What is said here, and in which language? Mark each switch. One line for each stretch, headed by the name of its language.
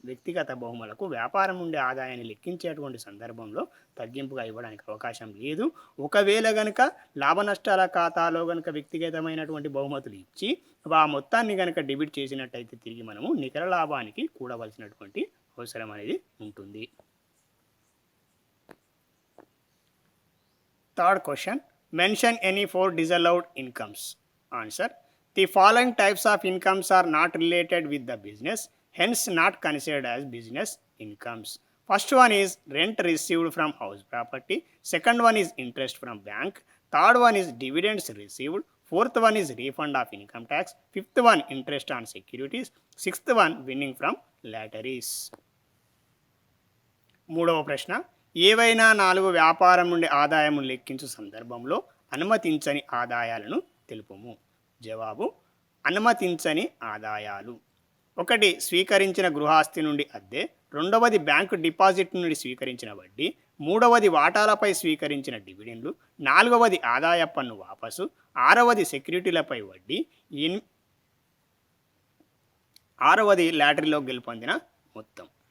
Telugu: వ్యక్తిగత బహుమతులకు వ్యాపారం నుండి ఆదాయాన్ని లెక్కించేటువంటి సందర్భంలో తగ్గింపుగా ఇవ్వడానికి అవకాశం లేదు. ఒకవేళ కనుక లాభనష్టాల ఖాతాలో కనుక వ్యక్తిగతమైనటువంటి బహుమతులు ఇచ్చి ఆ మొత్తాన్ని కనుక డెబిట్ చేసినట్టయితే తిరిగి మనము నికర లాభానికి కూడవలసినటువంటి అవసరం అనేది ఉంటుంది.
English: Third question, mention any 4 disallowed incomes. Answer, the following types of incomes are not related with the business, hence not considered as business incomes. First one is rent received from house property. Second one is interest from bank. Third one is dividends received. Fourth one is refund of income tax. Fifth one interest on securities. Sixth one winning from lotteries.
Telugu: మూడవ ప్రశ్న, ఏవైనా 4 వ్యాపారం నుండి ఆదాయము లెక్కించు సందర్భంలో అనుమతించని ఆదాయాలను తెలుపుము. జవాబు, అనుమతించని ఆదాయాలు: 1 స్వీకరించిన గృహాస్తి నుండి అద్దె, 2వది బ్యాంకు డిపాజిట్ నుండి స్వీకరించిన వడ్డీ, 3వది వాటాలపై స్వీకరించిన డివిడెండ్లు, 4వది ఆదాయ పన్ను వాపసు, 6వది సెక్యూరిటీలపై వడ్డీ, 6వది లాటరీలో గెలుపొందిన మొత్తం.